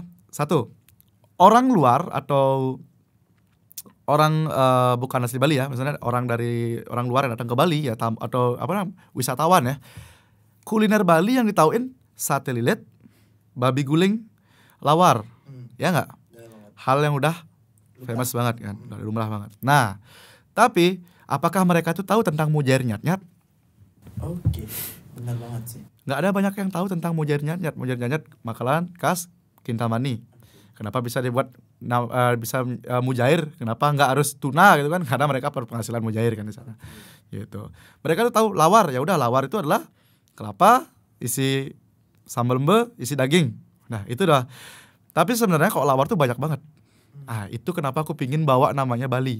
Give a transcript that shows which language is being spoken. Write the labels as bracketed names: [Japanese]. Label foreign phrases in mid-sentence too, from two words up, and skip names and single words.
[Indonesian] Satu, orang luar atau orang bukan asli Bali ya, misalnya orang luar yang datang ke Bali ya, atau wisatawan ya, kuliner Bali yang ditauin sate lilit, babi guling, lawar, ya nggak? Hal yang udah famous banget kan, dari lumrah banget. Nah, tapi apakah mereka tuh tahu tentang mujair nyat-nyat? Oke, benar banget sih. Nggak ada banyak yang tahu tentang mujair nyat-nyat. Mujair nyat-nyat makanan khas Kintamani. Kenapa bisa dibuat mujair? Kenapa nggak harus tuna gitu kan? Karena mereka berpenghasilan mujair kan di sana. Gitu. Mereka tuh tahu lawar, ya udah lawar itu adalah kelapa isi sambal mbe, isi daging. Nah, itu dah. Tapi sebenarnya kok lawar tuh banyak banget. Ah, itu kenapa aku pingin bawa namanya Bali.